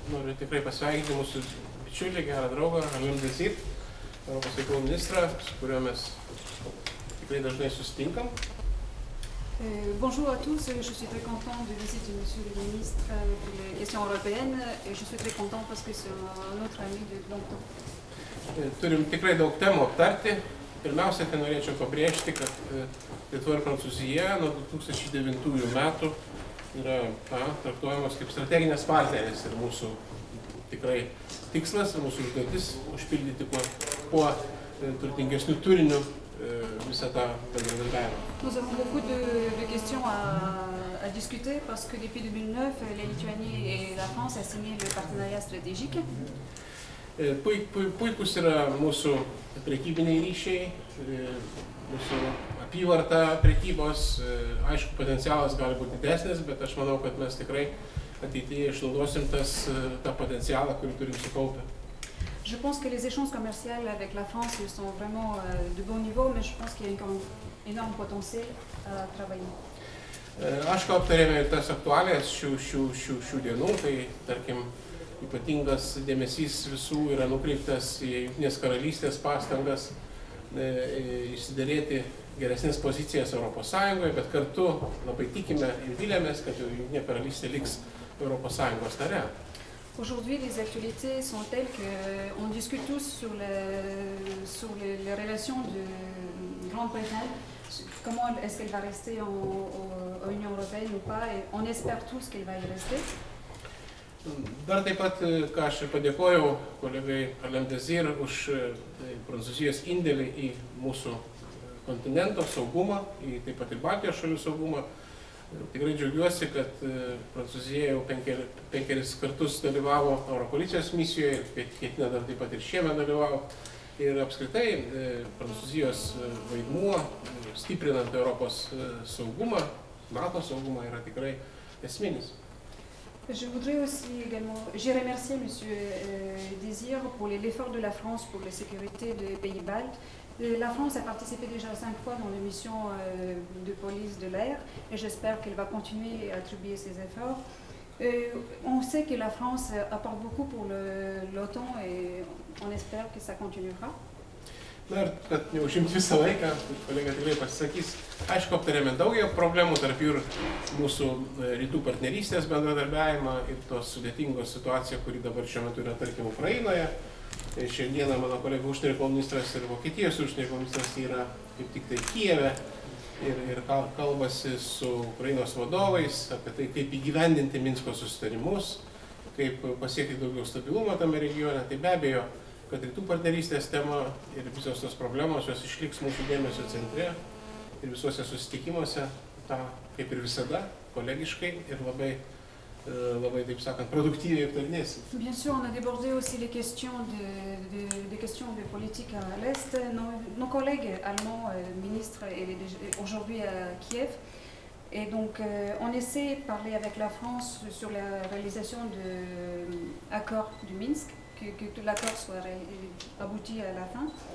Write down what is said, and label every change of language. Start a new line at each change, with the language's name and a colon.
Lithuanian: noriu tikrai pasveikinti mūsų bičiulį, gerą draugą, Alain Désir, Europos reikalų ministrą, su kuriuo mes tikrai dažnai susitinkam.
French: Bonjour à tous, je suis très content de visiter Monsieur le ministre pour les questions européennes et je suis très content parce que c'est notre ami de longtemps.
Lithuanian: Turim tikrai daug temų aptarti. Pirmiausia, tai norėčiau pabrėžti, kad Lietuva ir Prancūzija nuo 2009 metų yra traktuojamos kaip strateginės partnerės ir mūsų tikrai tikslas ir mūsų užduotis užpildyti kuo turtingesnių turinių visą tą bendradarbiavimą.
French: Nous avons beaucoup de questions à discuter parce que depuis 2009, la Lituanie et la France ont signé le partenariat stratégique.
Lithuanian: Puikus yra mūsų prekybiniai ryšiai, mūsų apyvarta prekybos, aišku, potencialas gali būti didesnis, bet aš manau, kad mes tikrai ateityje išnaudosim tą potencialą, kurį turim sukaupę.
French: Je pense que les échanges commerciaux avec la France sont vraiment de bon niveau, mais je pense qu'il y a un énorme potentiel à travailler.
Lithuanian: Aišku, aptarėme ir tas aktualijas šių dienų, tai tarkim, ypatingas dėmesys visų yra nukreiptas į Jungtinės karalystės pastangas išsiderėti geresnės pozicijas Europos Sąjungoje, bet kartu labai tikime ir vilėmės, kad Jungtinė karalystė liks Europos Sąjungos nare.
French: Aujourd'hui, les actualités sont telles qu'on discute tous sur les relations de Grande-Bretagne, comment est-ce qu'elle va rester en Union européenne ou pas, et on espère tous qu'elle va y rester.
Lithuanian: Dar taip pat, ką aš padėkojau kolegai Alain Désir už Prancūzijos indėlį į mūsų kontinento saugumą, į taip pat ir Baltijos šalių saugumą. Tikrai džiaugiuosi, kad Prancūzija jau penkeris kartus dalyvavo Europolicijos misijoje ir ketina dar taip pat ir šiemet dalyvauti. Ir apskritai Prancūzijos vaidmuo, stiprinant Europos saugumą, NATO saugumą, yra tikrai esminis.
French: Je voudrais aussi également, j'ai remercié M. Désir pour l'effort de la France pour la sécurité des pays baltes. La France a participé déjà 5 fois dans les missions de police de l'air et j'espère qu'elle va continuer à attribuer ses efforts. On sait que la France apporte beaucoup pour l'OTAN et on espère que ça continuera.
Lithuanian: Na ir kad neužimti visą laiką, kolega tikrai pasisakys. Aišku, aptarėme daugiau problemų, tarp jų ir mūsų rytų partnerystės bendradarbiavimą ir tos sudėtingos situaciją, kuri dabar šiuo metu yra, tarkim, Ukrainoje. Šiandieną mano kolega užsienio reikalų ministras ir Vokietijos užsienio reikalų ministras yra kaip tik tai Kijeve ir kalbasi su Ukrainos vadovais apie tai, kaip įgyvendinti Minsko susitarimus, kaip pasiekti daugiau stabilumo tame regione. Tai be abejo, kad rytų partnerystės tema ir visos tos problemos, jos išliks mūsų dėmesio centre ir visuose susitikimuose, kaip ir visada, kolegiškai ir labai, taip sakant, produktyviai aptarinėsim.
French: Bien sûr, on a débordé aussi les questions de politique à l'Est. Nos collègues allemands, ministres, aujourd'hui à Kiev. Et donc, on essaie de parler avec la France sur la réalisation de l'accord du Minsk, que l'accord soit abouti à la fin.